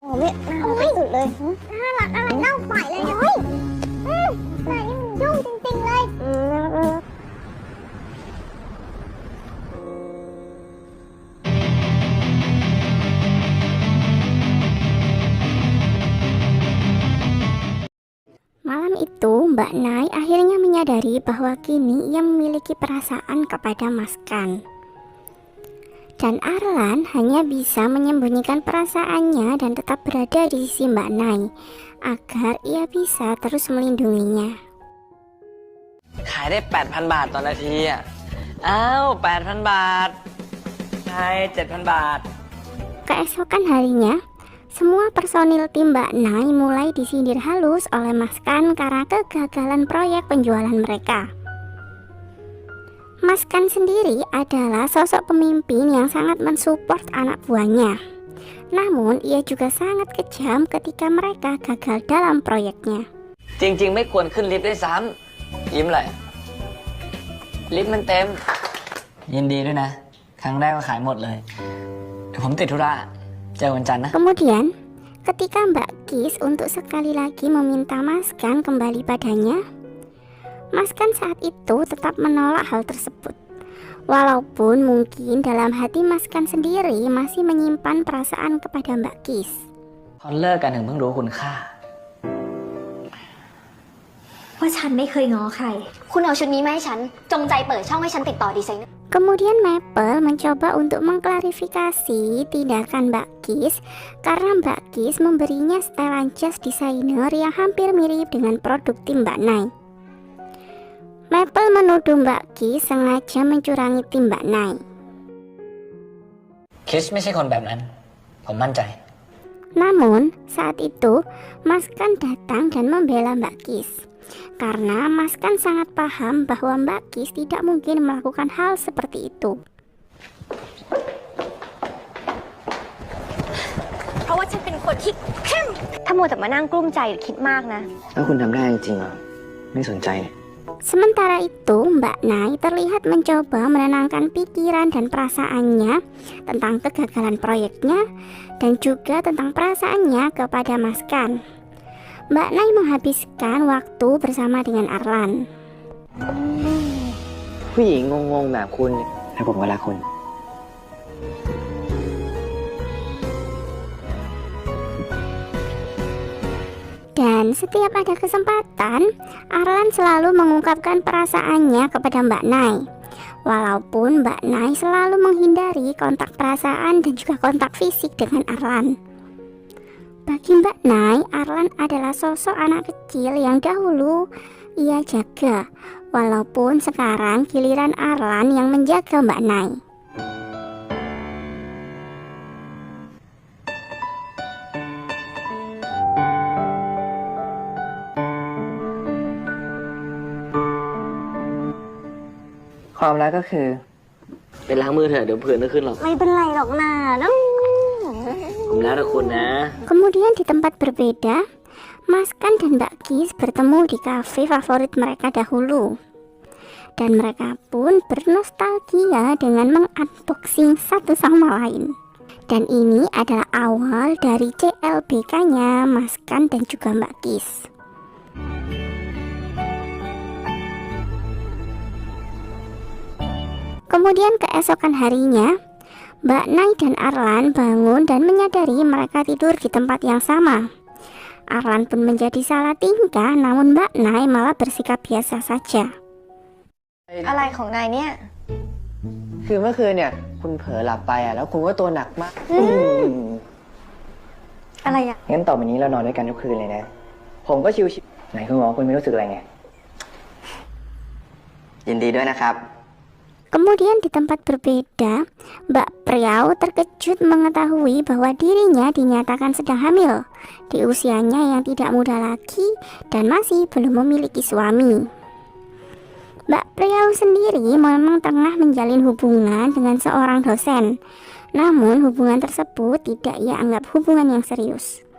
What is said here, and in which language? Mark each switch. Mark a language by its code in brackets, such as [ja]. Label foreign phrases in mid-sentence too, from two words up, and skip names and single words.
[th] ไม่น่ารักสุดเลยน่ารักอะไรเล่าปล่อยเลยนะนายนี่มันยุ่งจริงๆเลย [id] Malam itu, Mbak Nai akhirnya menyadari bahwa kini ia memiliki perasaan kepada Mas Kan. Dan Arlan hanya bisa menyembunyikan perasaannya dan tetap berada di sisi Mbak Nai agar ia bisa terus melindunginya. [th] ขายได้ 8,000 บาทต่อนาทีอ่ะอ้าว 8,000 บาทใช่ 7,000 บาท [id] Keesokan harinya, semua personil tim Mbak Nai mulai disindir halus oleh Mas Kan karena kegagalan proyek penjualan mereka. Mas Kan sendiri adalah sosok pemimpin yang sangat mensupport anak buahnya. Namun, ia juga sangat kejam ketika mereka gagal dalam proyeknya. [th] จริงๆไม่ควรขึ้นลิฟต์ด้วยซ้ำยิ้มเลยลิฟต์มันเต็มยินดีด้วยนะครั้งแรกก็ขายหมดเลยเดี๋ยวผมติดธุระเจอวันจันทร์นะ [id] Kemudian, ketika Mbak Kis untuk sekali lagi meminta Mas Kan kembali padanya, Mas Kan saat itu tetap menolak hal tersebut. Walaupun mungkin dalam hati Mas Kan sendiri masih menyimpan perasaan kepada Mbak Kis. [th] พอเลิกกันถึงเพิ่งรู้คุณค่า ว่าฉันไม่เคยง้อใครคุณเอาชุดนี้มาให้ฉันจงใจเปิดช่องให้ฉันติดต่อดีไซเนอร์ [id] Kemudian Maple mencoba untuk mengklarifikasi tindakan Mbak Kis karena Mbak Kis memberinya setelan jas desainer yang hampir mirip dengan produk tim Mbak Nai. Maple menuduh Mbak Kis sengaja mencurangi tim Mbak Nai. [th] คิสไม่ใช่คนแบบนั้นผมมั่นใจ [id] Namun saat itu Mas Kan datang dan membela Mbak Kis karena Mas Kan sangat paham bahwa Mbak Kis tidak mungkin melakukan hal seperti itu. [th] เพราะว่าฉันเป็นคนที่เข้มถ้ามัวแต่มานั่งกลุ้มใจหรือคิดมากนะ ถ้าคุณทำได้จริงๆอ่ะไม่สนใจ [id] Sementara itu, Mbak Nai terlihat mencoba menenangkan pikiran dan perasaannya tentang kegagalan proyeknya dan juga tentang perasaannya kepada Mas Kan. Mbak Nai menghabiskan waktu bersama dengan Arlan. [th] ผู้หญิงงงๆแบบคุณให้ผมก็รักคุณ [id] Dan setiap ada kesempatan, Arlan selalu mengungkapkan perasaannya kepada Mbak Nai. Walaupun Mbak Nai selalu menghindari kontak perasaan dan juga kontak fisik dengan Arlan. Bagi Mbak Nai, Arlan adalah sosok anak kecil yang dahulu ia jaga. Walaupun sekarang giliran Arlan yang menjaga Mbak Nai. [th] ความรักก็คือไปล้างมือเถอะเดี๋ยวผื่นจะขึ้นหรอก ไม่เป็นไรหรอกนะน้อง ผมรักคุณนะ [id] Kemudian di tempat berbeda, Mas Kan dan Mbak Kis bertemu di kafe favorit mereka dahulu. Dan mereka pun bernostalgia dengan mengunboxing satu sama lain. Dan ini adalah awal dari CLBK-nya Mas Kan dan juga Mbak Kis. Kemudian keesokan harinya, Mbak Nai dan Arlan bangun dan menyadari mereka tidur di tempat yang sama. Arlan pun menjadi salah tingkah, namun Mbak Nai malah bersikap biasa saja. [th] อะไรของนายเนี่ย คือเมื่อคืนเนี่ยคุณเผลอหลับไปอ่ะแล้วคุณก็ตัวหนักมาก อะไรอ่ะ งั้นต่อไปนี้เรานอนด้วยกันทุกคืนเลยนะ ผมก็ชิวๆไหนคุณหมอคุณไม่รู้สึกอะไรไง ยินดีด้วยนะครับ [id] Kemudian di tempat berbeda, Mbak Priau terkejut mengetahui bahwa dirinya dinyatakan sedang hamil di usianya yang tidak muda lagi dan masih belum memiliki suami. Mbak Priau sendiri memang tengah menjalin hubungan dengan seorang dosen, namun hubungan tersebut tidak ia anggap hubungan yang serius.